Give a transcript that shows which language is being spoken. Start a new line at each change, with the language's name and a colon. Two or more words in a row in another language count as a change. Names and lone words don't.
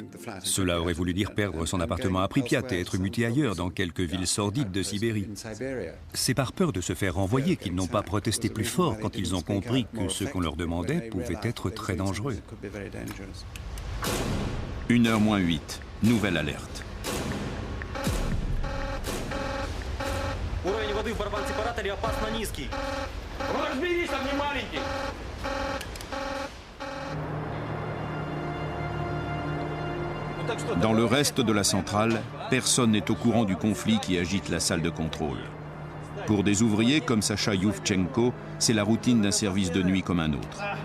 French: Cela aurait voulu dire perdre son appartement à Pripyat et être muté ailleurs dans quelques villes sordides de Sibérie. C'est par peur de se faire renvoyer qu'ils n'ont pas protesté plus fort quand ils ont compris que ce qu'on leur demandait pouvait être très dangereux. 1h moins 8, nouvelle alerte.
Russian: Уровень воды в барабан-сепараторе опасно низкий. Ну разберись, там не маленький.
French: Dans le reste de la centrale, personne n'est au courant du conflit qui agite la salle de contrôle. Pour des ouvriers comme Sacha Yuvchenko, c'est la routine d'un service de nuit comme un autre.